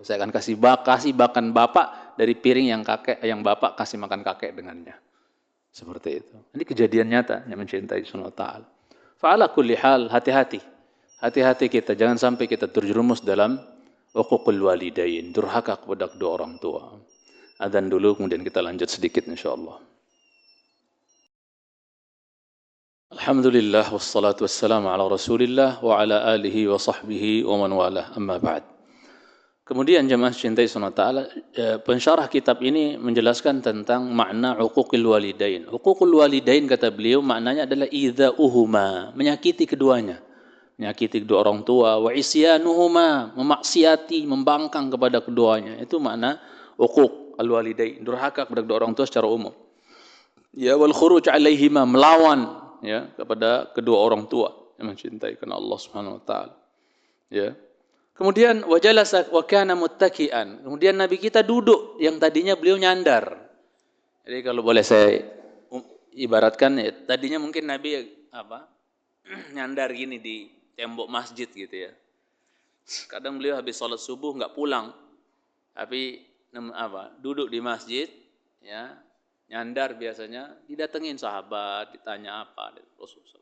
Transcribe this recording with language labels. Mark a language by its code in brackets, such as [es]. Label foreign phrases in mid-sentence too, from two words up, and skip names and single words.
[id] Saya akan kasih makan bapak dari piring yang bapak kasih makan kakek dengannya. Seperti itu. Ini kejadian nyata yang mencintai Allah Ta'ala. [ar] فعلى كل حال, [id] hati-hati. hati-hati kita, jangan sampai kita terjerumus dalam [ar] عقوق الوالدين, [id] durhaka kepada kedua orang tua. Adzan dulu, kemudian kita lanjut sedikit insyaallah. [ar] الحمد لله والصلاة والسلام على رسول الله وعلى آله وصحبه ومن والاه أما بعد. [id] Kemudian jemaah cintai Allah Ta'ala, pensyarah kitab ini menjelaskan tentang makna [ar] عقوق الوالدين. عقوق الوالدين [id] kata beliau maknanya adalah idza'uhuma, menyakiti keduanya. Menyakiti kedua orang tua, [ar] وعصيانهما, memaksiati, [id] membangkang kepada keduanya. Itu makna [ar] عقوق الوالدين, [id] durhaka kepada kedua orang tua secara umum. Ya, [ar] والخروج عليهما, [id] melawan ya kepada kedua orang tua yang mencintai karena Allah [ar] سبحانه وتعالى. [id] Ya. [ar] Kemudian وجلس وكان متكئا. [id] Kemudian Nabi kita duduk yang tadinya beliau nyandar. Jadi kalau boleh saya ibaratkan ya, tadinya mungkin Nabi nyandar gini di tembok masjid gitu ya. Kadang beliau habis sholat subuh nggak pulang. Tapi duduk di masjid ya, nyandar biasanya, didatengin sahabat, ditanya apa Rasulullah.